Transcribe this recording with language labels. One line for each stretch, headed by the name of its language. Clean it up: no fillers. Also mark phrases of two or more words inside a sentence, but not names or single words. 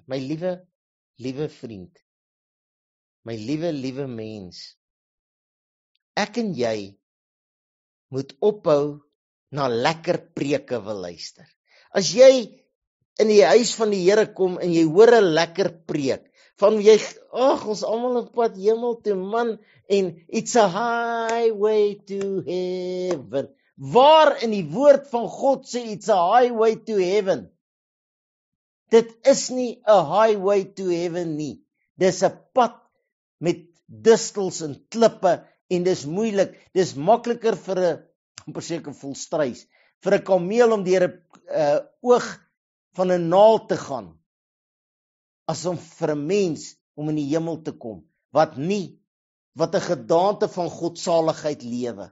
Afrikaans: My liewe vriend, my liewe mens, ek en jy moet ophou na lekker preke wil luister. As jy in die huis van die Here kom en jy hoor 'n lekker preek, van jy, ons almal op pad hemel toe, man, en
English: it's a highway to heaven.
Afrikaans: Waar in die woord van God sê
English: it's a highway to heaven?
Afrikaans: Dit is nie 'n
English: highway to heaven
Afrikaans: nie. Dis 'n pad met distels en klippe en dis moeilik. Dis makliker vir 'n, amper seker volstruis, vir 'n kameel om deur 'n oog van 'n naald te gaan, as om vir 'n mens om in die hemel te kom, wat 'n gedaante van godsaligheid lewe.